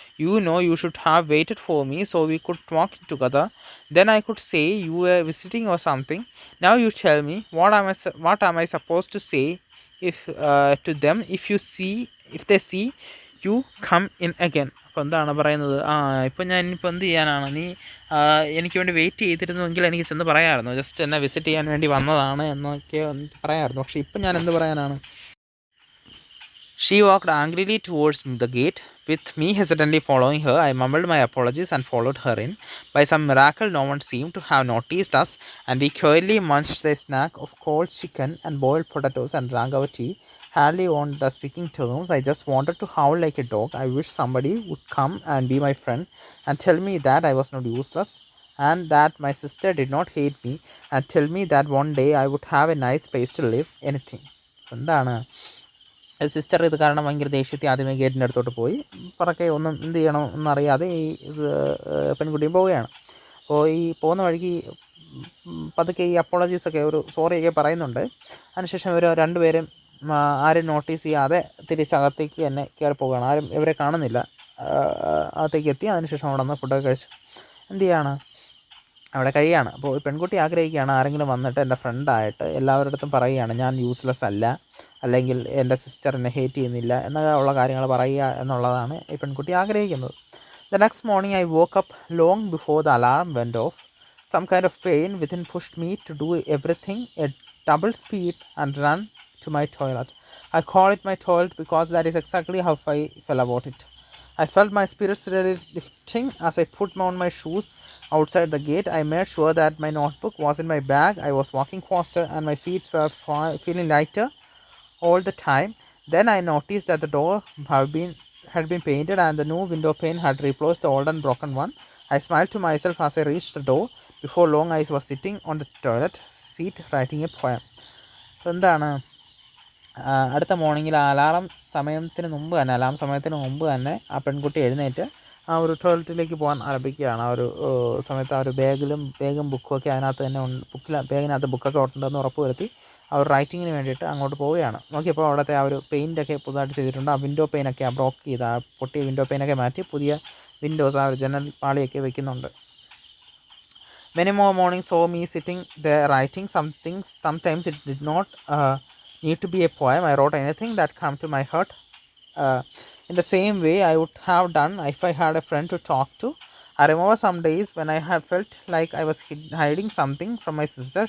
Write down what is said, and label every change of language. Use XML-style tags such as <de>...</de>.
<en>You should have waited for me so we could talk together. Then I could say you were visiting or something. Now you tell me, what am I supposed to say to them if they see you come in again?</en> <ml>അപ്പോൾ എന്താണ് പറയുന്നത്, ഇപ്പം ഞാൻ ഇനിയിപ്പോൾ എന്ത് ചെയ്യാനാണ്, നീ എനിക്ക് വേണ്ടി വെയിറ്റ് ചെയ്തിരുന്നുവെങ്കിൽ എനിക്ക് ചെന്ന് പറയാമായിരുന്നു, ജസ്റ്റ് എന്നെ വിസിറ്റ് ചെയ്യാൻ വേണ്ടി വന്നതാണ് എന്നൊക്കെ പറയാമായിരുന്നു. പക്ഷേ ഇപ്പം ഞാൻ എന്ത് പറയാനാണ്?</ml> <en>She walked angrily towards the gate, with me hesitantly following her. I mumbled my apologies and followed her in. By some miracle, no one seemed to have noticed us, and we quietly munched a snack of cold chicken and boiled potatoes and drank our tea, hardly on the speaking terms. I just wanted to howl like a dog. I wish somebody would come and be my friend and tell me that I was not useless, and that my sister did not hate me, and tell me that one day I would have a nice place to live. Anything.</en> <ml>എന്താണ് sister ഇത് കാരണം ഭയങ്കര ദേഷ്യത്തിൽ ആദ്യമേ ഗേറ്റിൻ്റെ അടുത്തോട്ട് പോയി. പറക്കെ ഒന്നും എന്ത് ചെയ്യണം എന്നറിയാതെ ഈ പെൺകുട്ടിയും പോവുകയാണ്. അപ്പോൾ ഈ പോകുന്ന വഴിക്ക് പതുക്കെ ഈ അപ്പോളജീസൊക്കെ ഒരു സോറിയൊക്കെ പറയുന്നുണ്ട്. അതിനുശേഷം ഇവർ രണ്ടുപേരും ആരും നോട്ടീസ് ചെയ്യാതെ തിരിച്ചകത്തേക്ക് തന്നെ കയറി പോവുകയാണ്. ആരും ഇവരെ കാണുന്നില്ല. അകത്തേക്ക് എത്തി. അതിനുശേഷം അവിടെ നിന്ന് ഫുഡൊക്കെ കഴിച്ച് എന്ത് ചെയ്യാണ്, അവിടെ കഴിയുകയാണ്. അപ്പോൾ ഈ പെൺകുട്ടി ആഗ്രഹിക്കുകയാണ് ആരെങ്കിലും വന്നിട്ട് എൻ്റെ ഫ്രണ്ടായിട്ട് എല്ലാവരുടെ അടുത്തും പറയുകയാണ് ഞാൻ യൂസ്ലെസ് അല്ല, അല്ലെങ്കിൽ എൻ്റെ സിസ്റ്റർ എന്നെ ഹേറ്റ് ചെയ്യുന്നില്ല എന്നൊക്കെ ഉള്ള കാര്യങ്ങൾ പറയുക എന്നുള്ളതാണ് ഈ പെൺകുട്ടി ആഗ്രഹിക്കുന്നത്.</ml> <en>The next morning I woke up long before the alarm went off. Some kind of pain within pushed me to do everything at double speed and run to my toilet. I call it my toilet because that is exactly how I felt about it. I felt my spirits really lifting as I put on my shoes outside the gate. I made sure that my notebook was in my bag. I was walking faster and my feet were feeling lighter all the time. Then I noticed that the door had been painted and the new window pane had replaced the old and broken one. I smiled to myself as I reached the door. Before long I was sitting on the toilet seat writing a poem.</en> <ml>എന്താണ് അടുത്ത മോർണിംഗിൽ alarm സമയത്തിന് മുമ്പ് തന്നെ ആ പെൺകുട്ടി എഴുന്നേറ്റ് ആ ഒരു ടോയ്ലറ്റിലേക്ക് പോകാൻ ആരംഭിക്കുകയാണ്. ആ ഒരു സമയത്ത് ആ ഒരു ബാഗും ബുക്കുമൊക്കെ അതിനകത്ത് തന്നെ ബാഗിനകത്ത് ബുക്കൊക്കെ ഉണ്ടെന്ന് ഉറപ്പ് വരുത്തി ആ ഒരു റൈറ്റിങ്ങിന് വേണ്ടിയിട്ട് അങ്ങോട്ട് പോവുകയാണ്. നോക്കിയപ്പോൾ അവിടുത്തെ ആ ഒരു പെയിൻ്റൊക്കെ പുതുതായിട്ട് ചെയ്തിട്ടുണ്ട്. ആ വിൻഡോ പെയിനൊക്കെ ആ ബ്രോക്ക് ചെയ്ത് ആ പൊട്ടിയ വിൻഡോ പെയിനൊക്കെ മാറ്റി പുതിയ വിൻഡോസ് ആ ഒരു ജനൽ പാളിയൊക്കെ വെക്കുന്നുണ്ട്.</ml> <en>Many more mornings saw me sitting there writing something. Sometimes it did not need to be a poem. I wrote anything that came to my heart. In the same way I would have done if I had a friend to talk to. I remember some days when I had felt like I was hiding something from my sister.</en>